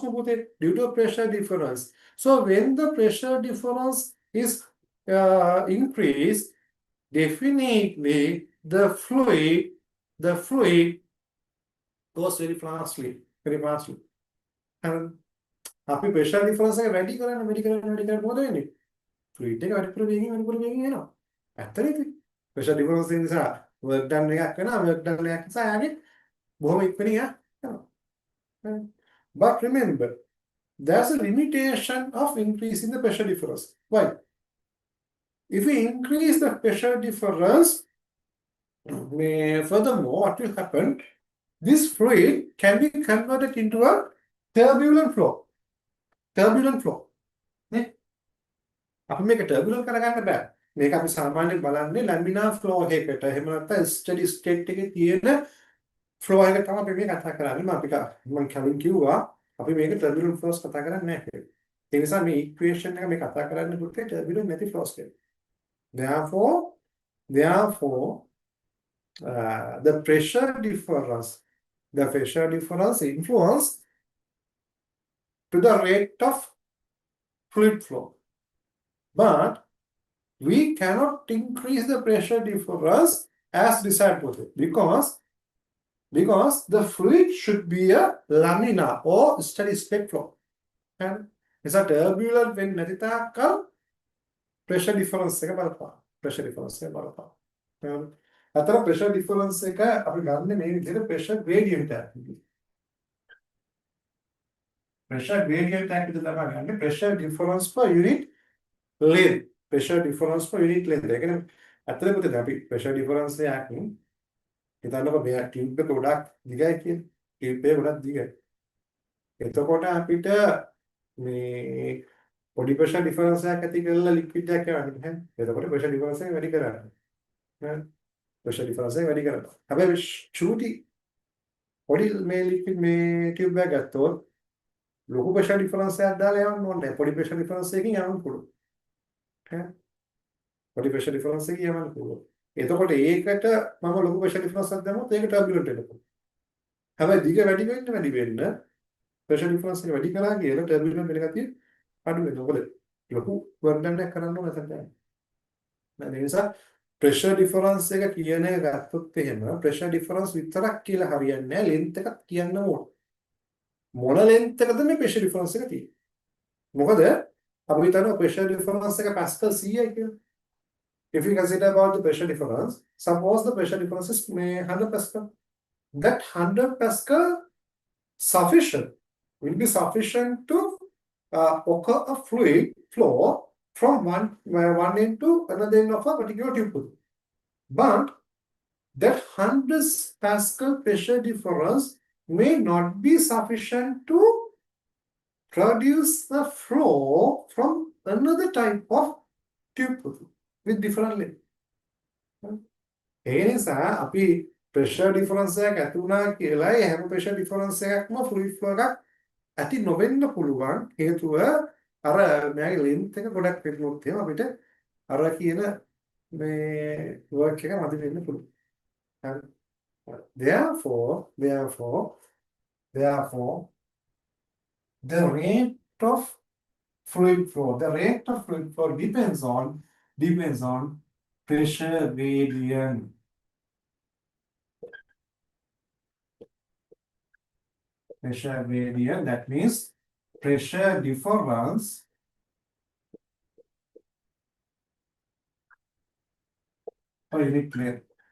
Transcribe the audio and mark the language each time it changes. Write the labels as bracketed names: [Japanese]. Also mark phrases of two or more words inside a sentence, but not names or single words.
[English] Due to a pressure difference. So when the pressure difference is increased, definitely the fluid goes very fastly. [Sinhala] And අපි [English] pressure difference [Sinhala] එක වැඩි කරන්න මොකද වෙන්නේ? fluid එක වැඩිපුර වේගයෙන් එනවා. ඇත්තනේ. [English] pressure difference [Sinhala] නිසා [English] work done [Sinhala] එකක් වෙනවා. [English] work done [Sinhala] එකක් නිසා යාගේ බොහොම ඉක්මනින් යනවා. [English] But remember, there's a limitation of increasing the pressure difference. Why? If we increase the pressure difference, furthermore, what will happen? This fluid can be converted into a turbulent flow. [Sinhala] නේ? අපි මේක turbulent කරගන්න බෑ. මේක අපි සාමාන්‍යයෙන් බලන්නේ [English] laminar flow [Sinhala] එකකට. එහෙම නැත්නම් [English] steady state [Sinhala] එකේ තියෙන flow එක තමයි අපි මේ කතා කරන්නේ. මම කලින් කිව්වා අපි මේක [English] turbulent flows [Sinhala] කතා කරන්නේ නැහැ කියලා. ඒ නිසා මේ equation එක මේ කතා කරන්න පුතේ turbulent නැති flows කියලා. [English] Therefore, the pressure difference influence to the rate of fluid flow. But we cannot increase the pressure difference as desired because the fluid should be a laminar or steady state flow. And it's a turbulent when නැතිතාකල් pressure difference [Sinhala] එක බලපාන. අතර [English] pressure difference [Sinhala] එක අපි ගන්න මේ විදිහට [English] pressure gradient [Sinhala] එකක්. [English] Pressure gradient [Sinhala] එකක් විතර තමයි ගන්න. [English] Pressure difference per unit length. Pressure difference per unit length. [Sinhala] ඒ කියන්නේ අතර පුතේ අපි [English] pressure difference [Sinhala] එකක් හිතන්නකො මේ tube එක ගොඩක් දිගයි කියන. tube එක ගොඩක් දිගයි. එතකොට අපිට මේ [English] body pressure difference [Sinhala] එකක් ඇති කරලා liquid එකක් යවන්න බෑ. එතකොට [English] pressure difference [Sinhala] එක වැඩි කරන්න. නේද? [English] pressure difference [Sinhala] එක වැඩි කරනවා. හැබැයි චූටි body මේ liquid මේ tube එක ගත්තොත් ලොකු [English] pressure difference [Sinhala] එකක් දාලා යවන්න ඕනේ. [English] body pressure difference [Sinhala] එකකින් යවන්න පුළුවන්. [English] body pressure difference [Sinhala] එකකින් යවන්න පුළුවන්. එතකොට ඒකට මම ලොකු [English] pressure difference [Sinhala] එකක් දැම්මොත් ඒක turbulent වෙනවා. හැබැයි දිග වැඩි වෙන්න [English] pressure difference [Sinhala] එක වැඩි කරා කියලා turbulent වෙන ගතිය අඩු වෙනවා. මොකද ලොකු [English] work done [Sinhala] එකක් කරන්න ඕන නැත්නම්. ඒ නිසා [English] pressure difference [Sinhala] එක කියන එක ගත්තොත් එහෙම [English] pressure difference [Sinhala] විතරක් කියලා හරියන්නේ නැහැ. length එකක් කියන්න ඕන. මොන length එකද මේ [English] pressure difference [Sinhala] එක තියෙන්නේ? මොකද අපි හිතනවා [English] pressure difference [Sinhala] එක pascal 100යි කියලා. [English] If we consider about the pressure difference, suppose the pressure difference is 100 pascal. That 100 pascal will be sufficient to occur a fluid flow from one end to another end of a particular tube. But that 100 pascal pressure difference may not be sufficient to produce a flow from another type of tube with different length. [Sinhala] ඒ නිසා අපි [English] pressure difference [Sinhala] එකක් ඇති වුණා කියලා හැම [English] pressure difference [Sinhala] එකක්ම [English] fluid flow [Sinhala] එකක් ඇති නොවෙන්න පුළුවන් හේතුව අර මෙයාගේ length එක ගොඩක් වෙනොත් එහෙම අපිට අර කියන මේ work එක මදි වෙන්න පුළුවන්. [English] Therefore, the rate of fluid flow depends on pressure gradient. Pressure gradient, that means pressure difference per unit length.